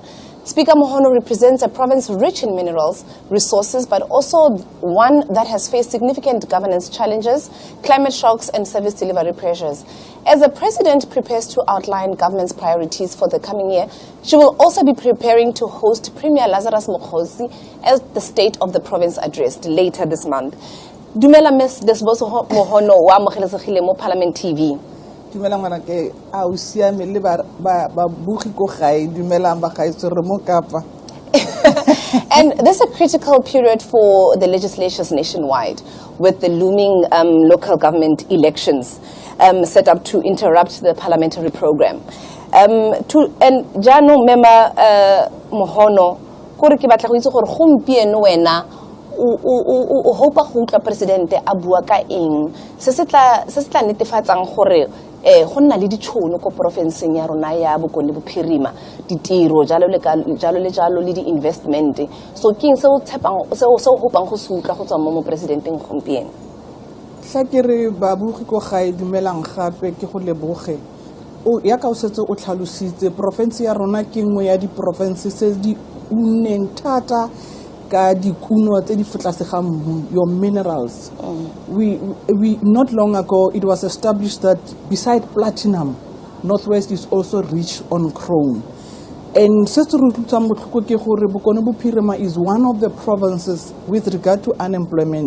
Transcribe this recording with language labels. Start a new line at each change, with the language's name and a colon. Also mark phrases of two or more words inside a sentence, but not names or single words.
English: Speaker Mohono represents a province rich in minerals, resources, but also one that has faced significant governance challenges, climate shocks, and service delivery pressures. As the President prepares to outline government's priorities for the coming year, she will also be preparing to host Premier Lazarus Mokgosi as the State of the Province addressed later this month.
Tswana: Dumela Ms. Desbo Mohono wa amogelesegile mo Parliament TV. Dumelang ngwana ke a o siame le ba bugi ko gae dumelang ba gaetso re mo Kapa.
English: And this is a critical period for the legislatures nationwide, with the looming local government elections set up to interrupt the parliamentary program.
Tswana: And jano mema Mohono kore ke batla go itse gore gompieno wena o hopa go utlwa presidente a bua ka eng se se tla netefatsang gore go nna le ditšhono ko porofenseng ya rona ya Bokone Bophirima, ditiro jalo le di investment. So ke eng se o hopang go se utlwa go tswa mo presidenteng gompieno? Tla ke re ba bugi ko gae dumelang gape ke go leboge o ya ka o setse o tlhalositse province ya rona ke nngwe ya di provinces tse di unneng thata ka dikuno tse di fotlasega mmu,
English: your minerals. We not long ago it was established that beside platinum, Northwest is also rich on chrome. And Bokone Bophirima is one of the provinces with regard to unemployment.